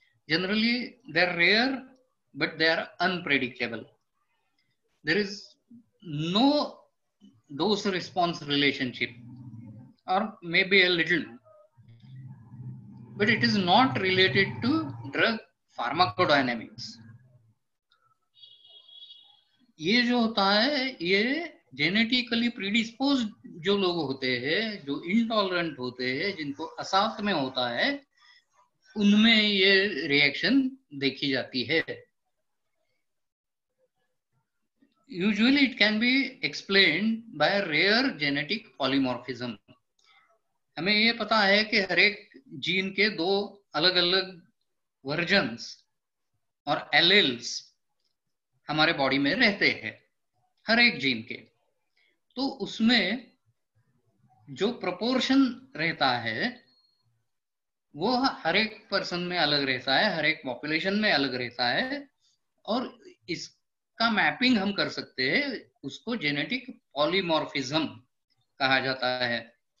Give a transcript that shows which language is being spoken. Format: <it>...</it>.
<en>Generally, they are rare, but they are unpredictable. There is no dose-response relationship, or maybe a little, but it is not related to drug pharmacodynamics.</en> <hi>ये जो होता है, ये</hi> <en>genetically predispose</en> <hi>जो लोग होते हैं, जो इंटॉलरेंट होते हैं, जिनको असात में होता है, उनमें ये रिएक्शन देखी जाती है।</hi> <en>Usually it can be explained by a rare genetic polymorphism.</en> <hi>हमें ये पता है कि हर एक जीन के दो अलग अलग वर्जन्स और एलेल्स हमारे बॉडी में रहते हैं, हर एक जीन के। तो उसमें जो प्रोपोर्शन रहता है वो हर एक पर्सन में अलग रहता है, हर एक पॉपुलेशन में अलग रहता है, और इसका मैपिंग हम कर सकते हैं, उसको जेनेटिक पॉलीमॉर्फिज्म कहा जाता है।</hi>